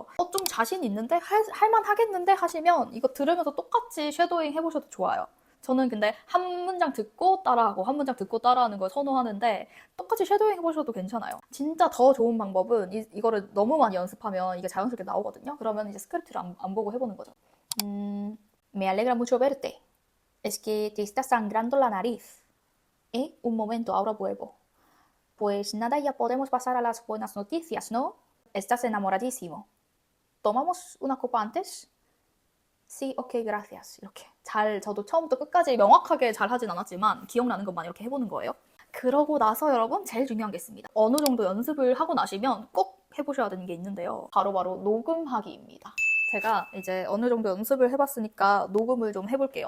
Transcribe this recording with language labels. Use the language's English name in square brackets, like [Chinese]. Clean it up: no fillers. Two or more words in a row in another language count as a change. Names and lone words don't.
[Korean] 좀 자신 있는데 할만 하겠는데 하시면 이거 들으면서 똑같이 쉐도잉 해보셔도 좋아요. 저는 근데 한 문장 듣고 따라하고 한 문장 듣고 따라하는 걸 선호하는데 똑같이 쉐도잉 해보셔도 괜찮아요. 진짜 더 좋은 방법은 이거를 너무 많이 연습하면 이게 자연스럽게 나오거든요. 그러면 이제 스크립트를 안 보고 해보는 거죠. [Spanish] Me alegra mucho verte. Es que te está sangrando la nariz. Un momento, ahora vuelvo. Pues nada, ya podemos pasar a las buenas noticias, ¿no? Estás enamoradísimo. ¿Tomamos una copa antes? Sí, ok, gracias. [Korean] 이렇게 저도 처음부터 끝까지 명확하게 잘 하진 않았지만 기억나는 것만 이렇게 해보는 거예요. 그러고 나서 여러분 제일 중요한 게 있습니다. 어느 정도 연습을 하고 나시면 꼭 해보셔야 되는 게 있는데요. 바로 녹음하기입니다. 제가 이제 어느 정도 연습을 해봤으니까 녹음을 좀 해볼게요.